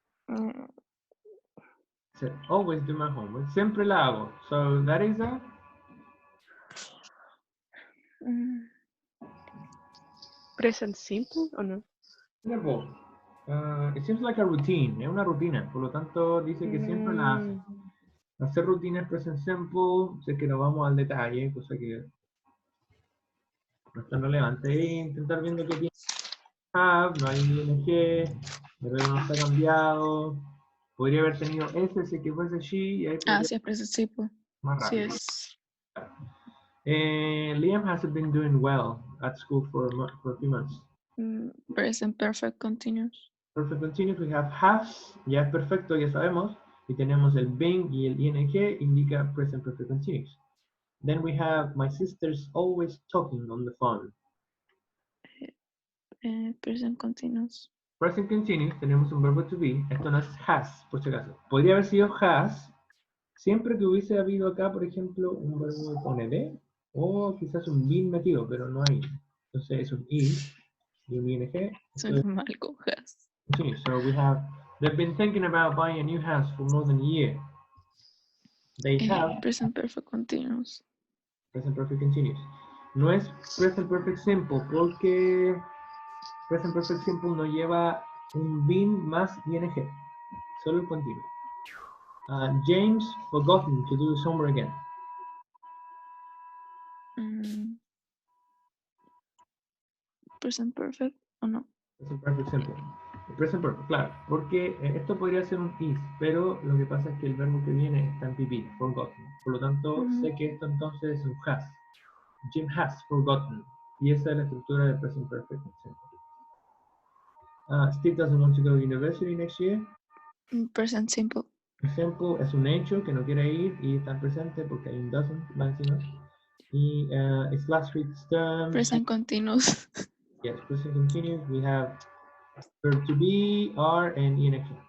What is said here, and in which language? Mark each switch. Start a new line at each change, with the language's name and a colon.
English: Mm, It says, always do my homework.
Spanish: Siempre la hago.
English: So that is a mm, Present simple
Spanish: o no? verbo.
English: It seems like a routine.
Spanish: Es una rutina. Por lo tanto, dice que siempre la hace. Hacer rutinas present simple. Sé que no vamos al detalle, cosa que no es tan relevante. Intentar viendo qué tiene have, no hay ing, el verbo no está cambiado. Podría haber tenido ese, si que fuese she, y ahí podría sí, es present simple. más Sí rápido. es.
English: Liam hasn't been doing well at school for a few months. Present perfect continuous. Perfect continuous, we have has,
Spanish: ya es perfecto, ya sabemos, y tenemos el been y el ing, indica present perfect continuous.
English: Then we have my sister's always talking on the phone. Present continuous.
Spanish: Present continuous, tenemos un verbo to be, esto no es has, por si acaso. Podría haber sido has, siempre que hubiese habido acá, por ejemplo, un verbo con ed, o quizás un been metido, pero no hay. Entonces es un is y un ing. Suena mal con has.
English: Continue. So we have, they've been thinking about buying a new house for more than a year. They have Present perfect continuous. present perfect continuous.
Spanish: No es present perfect simple porque present perfect simple no lleva un been más ing, solo el continuo.
English: James forgotten to do his homework again. Present perfect
Spanish: o no.
English: Present perfect simple.
Spanish: Present perfect, claro, porque esto podría ser un is, pero lo que pasa es que el verbo que viene está en PP, forgotten. Por lo tanto, sé que esto entonces es un has.
English: Jim has forgotten.
Spanish: Y esa es la estructura de present perfect simple.
English: Steve doesn't want to go to university next year. Present simple.
Spanish: Simple es un hecho que no quiere ir y está presente porque hay un doesn't va encima.
English: Y it's last week's term. Present continuous. Yes, present continuous. We have verb to be, are, and ing.